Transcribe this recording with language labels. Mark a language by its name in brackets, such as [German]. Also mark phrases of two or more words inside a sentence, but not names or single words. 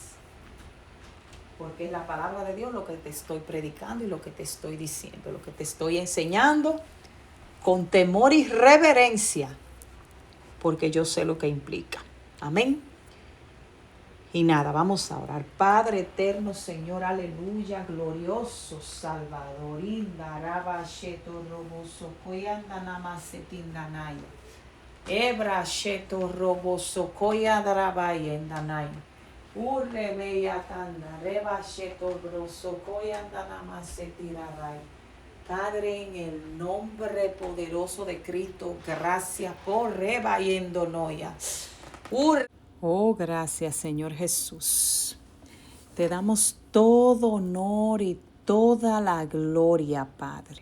[Spanish] Porque es la palabra de Dios lo que te estoy predicando y lo que te estoy diciendo, lo que te estoy enseñando con temor y reverencia, porque yo sé lo que implica. Amén. Y nada, vamos a orar. Padre eterno, Señor, aleluya, glorioso Salvador. Indaraba sheto roboso koyanda namasetindanaya. Ebra sheto roboso koyanda yendanaya. Urre bella tanda, reba sheto broso koyanda namasetiraray. Padre, en el nombre poderoso de Cristo, gracias por rebayendo noya. Oh, gracias, Señor Jesús. Te damos todo honor y toda la gloria, Padre.